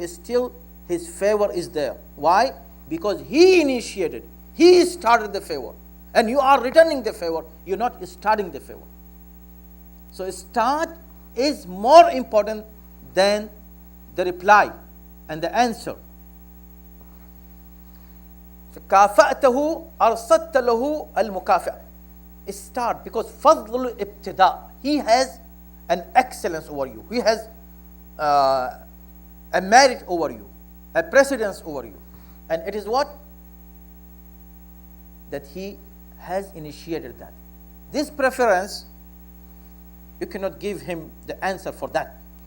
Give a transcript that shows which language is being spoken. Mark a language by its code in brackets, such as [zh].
[en] Still his favor is there. Why? Because he initiated, he started the favor, and you are returning the favor. You're not starting the favor. So start is more important than the reply and the answer. [ar] كافأته أرصدت له المكافأة. [en] Start, because [ar] فضل الابتداء, [en] he has an excellence over you. He has a merit over you, a precedence over you. And it is what? That he has initiated that. This preference, you cannot give him the answer for that.